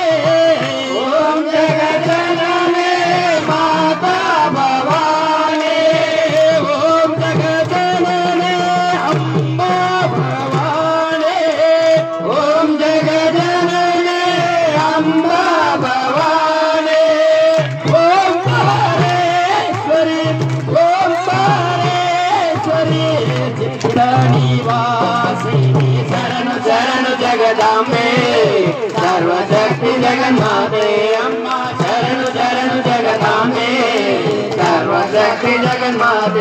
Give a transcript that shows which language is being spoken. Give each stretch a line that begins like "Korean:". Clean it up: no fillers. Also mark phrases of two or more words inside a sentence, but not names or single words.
Sanskrit: ಓಂ ಜಗಜ್ಜನನೇ ಮಾತಾ ಭವಾನೇ ಓಂ ಜಗಜ್ಜನನೇ ಅಮ್ಮ ಭವಾನೇ ಓಂ ಜಗಜ್ಜನನೇ ಅಂಬ ಭವಾನೇ ಓಂ ಪಾರೇಶ್ವರಿ ಓಂ ಪಾರೇಶ್ವರಿ ಚಿತ್ತ ನಿವಾಸಿನಿ
Kannada: ಶರಣು ಶರಣು ಜಗದಾಂಬೆ ಸರ್ವಶಕ್ತಿ ಜಗನ್ಮಾತೆ ಅಮ್ಮ ಶರಣು ಶರಣು ಜಗದಾಂಬೆ ಸರ್ವಶಕ್ತಿ ಜಗನ್ಮಾತೆ